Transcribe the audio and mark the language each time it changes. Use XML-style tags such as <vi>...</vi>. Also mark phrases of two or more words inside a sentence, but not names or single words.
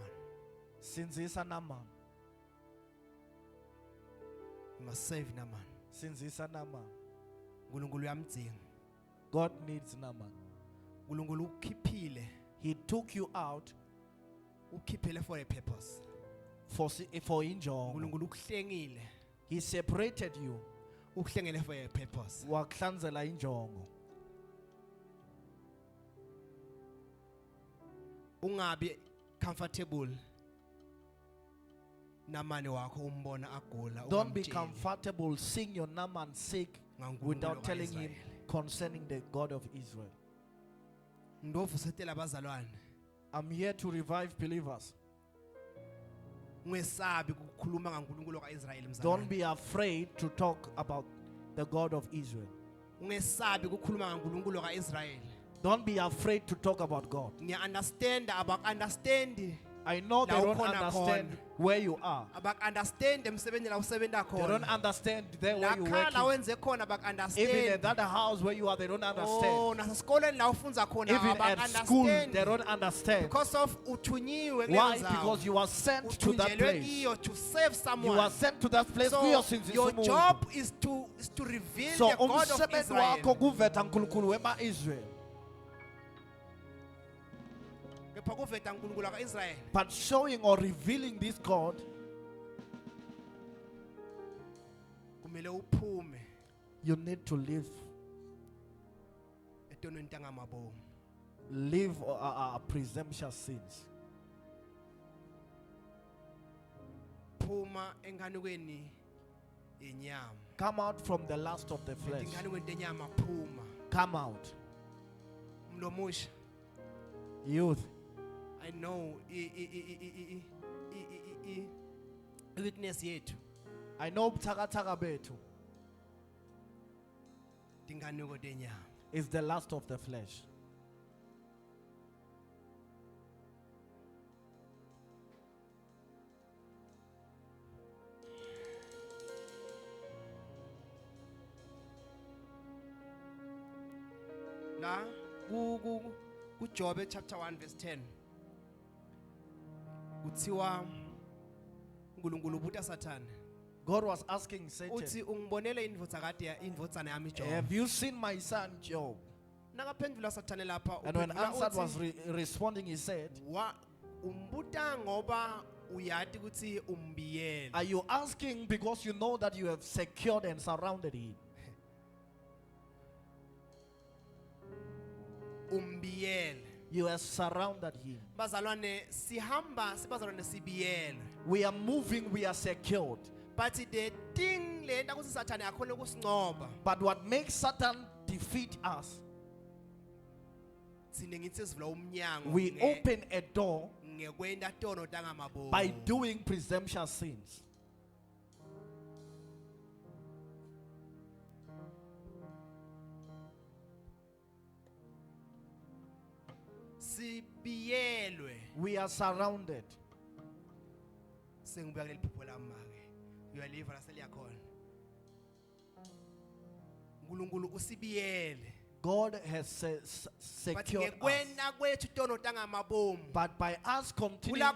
<ss>Sinzisa Naaman.</ss> <en>You must save Naaman.</en> <ss>Sinzisa Naaman. uNkulunkulu uyamdzinga.</ss> <en>God needs Naaman.</en> <ss>uNkulunkulu ukhiphile,</ss> <en>He took you out</en> <ss>ukhiphile</ss> <en>for a purpose.</en> <ss>for injongo. uNkulunkulu ukuhlengile,</ss> <en>He separated you. ukuhlengele for a purpose.</en> <ss>Wakuhlanzela injongo. Ungabi comfortable namane wakho umbona agula.</ss> <en>Don't be</en> <ss>ungamtsheli</ss> <en>comfortable seeing your Naaman sick</en> <ss>ngaNkulunkulu</ss> <en>without telling him</en> <ss>kaIsrael.</ss> <en>concerning the God of Israel.</en> <ss>Ndovusetela abazalwane.</ss> <en>I'm here to revive believers.</en> <ss>Ungesabi ukukhuluma ngaNkulunkulu kaIsrael mzalwane.</ss> <en>Don't be afraid to talk about the God of Israel.</en> <ss>Ungesabi ukukhuluma ngaNkulunkulu kaIsrael.</ss> <en>Don't be afraid to talk about God. Ngiya understand understand I know they</en> <ss>La</ss> <en>don't</en> <ss>ukhona</ss> <en>understand</en> <ss>khona.</ss> <en>where you are. understand</en> <ss>emsebenzini la usebenza</ss> <en>They don't</en> <ss>khona.</ss> <en>understand there</en> <ss>La</ss> <en>where you</en> <ss>khala la</ss> <en>work.</en> <ss>wenze khona</ss> <en>Even understand. at that house where you are, they don't Oh, understand.</en> <ss>nasesikoleni la ufunza khona</ss> <en>Even at school, they understand. don't understand. Because of uthunyiwe Why?</en> <ss>kuleyo ndzawo.</ss> <en>Because you are sent to that</en> <ss>Uthunjelwe</ss> <en>place. kiyo to save You someone. are sent to that place. So</en> <ss>Kuyosinzisa</ss> <en>your</en> <ss>umuntu.</ss> <en>job is to reveal So the God of</en> <ss>umsebenzi wakho</ss> <en>Israel.</en> <ss>kuveta uNkulunkulu wema-Israel. Kepha kuveta uNkulunkulu kaIsrael.</ss> <en>But showing or revealing this God,</en> <ss>Kumele uphume</ss> <en>you need to live.</en> <ss>etonweni tangamabomu.</ss> <en>Live presumptuous sins.</en> <ss>Phuma enganukweni yenyama.</ss> <en>Come out from the lust of the flesh.</en> <ss>Enganukweni tenyama phuma.</ss> <en>Come out.</en> <ss>Mlomusha.</ss> <en>Youth, I know weakness yethu I know</en> <ss>buthakathaka bethu tinganuko tenyama.</ss> <en>is the lust of the flesh.</en> <ss>La kuJobe chapter 1 verse 10 kuthiwa uNkulunkulu ubuta Satan.</ss> <en>God was asking Satan,</en> <ss>uthi ungibonele indvodzana yami Job.</ss> <en>have you seen my son Job?</en> <ss>Nakaphendula sathane lapha</ss> <en>And when</en> <ss>uphendula</ss> <en>answered was</en> <ss>uthi,</ss> <en>responding, he said,</en> <ss>umbuta ngoba uyati ukuthi umbiyele.</ss> <en>are you asking because you know that you have secured and surrounded him?</en> <ss>Umbiyele.</ss> <en>You have surrounded him.</en> <ss>Bazalwane sihamba sibazalwane sibiyele.</ss> <en>We are moving, we are secured. But the thing</en> <ss>lenta ukuthi sathane akhona ukusinqoba.</ss> <en>But what makes Satan defeat us,</en> <ss>Sine ngithi sivula umnyango.</ss> <en>we open a door</en> <ss>ngekwenda tono tangamabomu.</ss> <en>by doing presumptuous sins.</en> <ss>Sibiyelwe.</ss> <en>We are surrounded.</en> <ss>Sengibuya kuleli phupho lami make. Uyaliva la seliyakhona. uNkulunkulu usibiyele.</ss> <en>God has But secured us.</en> <ss>ngekwenda kwethu tono tangamabomu.</ss> <en>But by us continuing</en> <ss>Kula</ss>